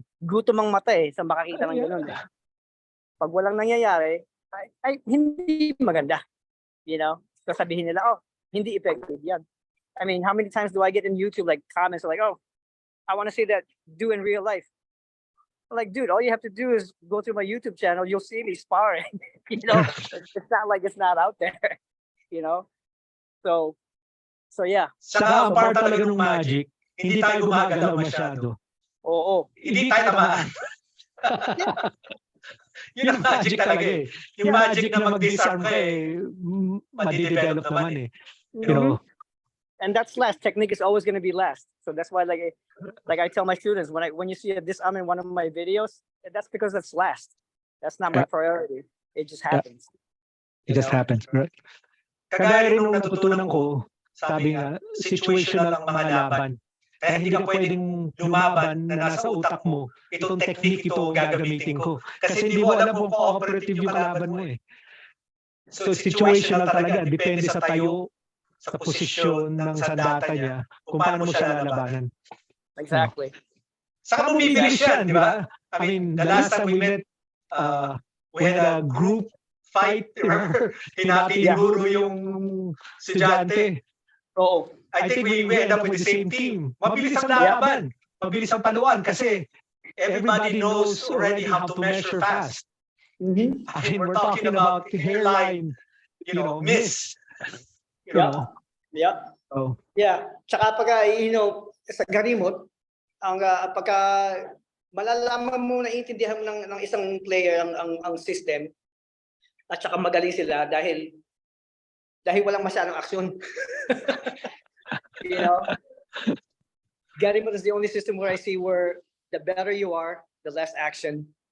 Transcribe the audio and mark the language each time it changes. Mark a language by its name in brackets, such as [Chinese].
[Filipino] Gutom ang mata sa makakita ng ganun Pag walang nangyayari, ay hindi maganda. Sasabihin nila, oh, hindi effective yan. [English] I mean, how many times do I get in YouTube like comments like, oh, I want to see that do in real life. I'm like, dude, all you have to do is go through my YouTube channel, you'll see me sparring. It's not like it's not out there. So yeah. [Filipino] Saka ang part talaga ng magic, hindi tayo gumagalaw masyado. Oo. Hindi tayo tamaan. Yun ang magic talaga Yung magic na mag-disarm ka madidevelop naman [English] And that's last. Technique is always going to be last. So that's why, like I tell my students, when you see a disarm in one of my videos, that's because that's last. That's not my priority. It just happens. It just happens, right? [Filipino] Kagaya rin nung natutunan ko, sabi nga, situational ang mga laban. Kaya hindi ka pwedeng lumaban na nasa utak mo, itong technique ito gagamitin ko. Kasi hindi mo alam kung cooperative yung kalaban mo eh. So situational talaga, depende sa tayo, sa posisyon ng sandata niya, kung paano mo siya lalabanan. [English] Exactly. [Filipino] Saka bumibilis yan, di ba? [English] I mean, the last time we met, we had a group fight, remember? [Filipino] Hinati ni Guru yung estudyante. Oo. [English] I think we end up with the same team. [Filipino] Mabilis ang laban. Mabilis ang paluan kasi [English] everybody knows already how to measure fast. Mm-hmm. I mean, we're talking about hairline, miss. Yeah. Oh. Yeah. [Filipino] Tsaka pagka, sa Garimot, pagka malalaman mo, naiintindihan mo ng isang player ang system, at saka magaling sila dahil walang masyadong aksyon. [English] Garimot is the only system where I see where the better you are, the less action.